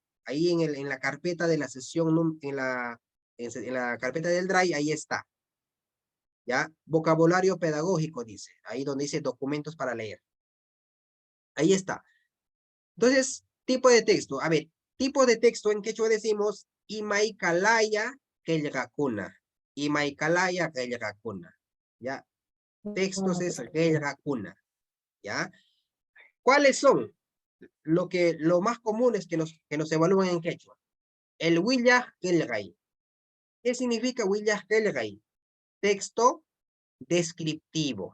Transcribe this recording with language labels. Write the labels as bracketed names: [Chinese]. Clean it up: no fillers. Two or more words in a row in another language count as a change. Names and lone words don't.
[Spanish] Ahí en la carpeta de la sesión, en la carpeta del Drive, ahí está. ¿Ya? Vocabulario pedagógico dice, ahí donde dice documentos para leer. Ahí está. Entonces, tipo de texto. A ver, tipo de texto en quechua decimos, [Quechua] imaikalaya kellakuna. Imaikalaya kellakuna. ¿Ya? [Spanish] Textos es kellakuna. ¿Ya? ¿Cuáles son? Lo más común es que nos evalúan en quechua. [Quechua] El Willah Kelgay. [Spanish] ¿Qué significa [Quechua] Willah Kelgay? [Spanish] Texto descriptivo.